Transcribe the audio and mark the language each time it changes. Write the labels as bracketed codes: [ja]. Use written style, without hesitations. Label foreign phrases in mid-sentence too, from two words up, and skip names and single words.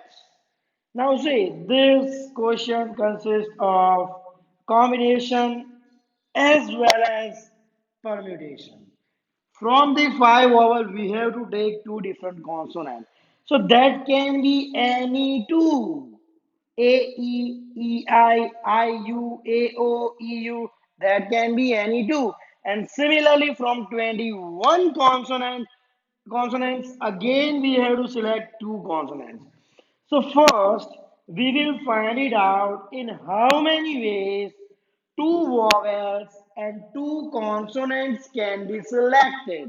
[en] Now see, this question consists of combination as well as permutation. From the five vowels, we have to take two different consonants. So that can be any two. A, E, E, I, U, A, O, E, U. That can be any two. And similarly, from 21 consonants, again we have to select two consonants. So first, we will find it out in how many ways two vowels and two consonants can be selected.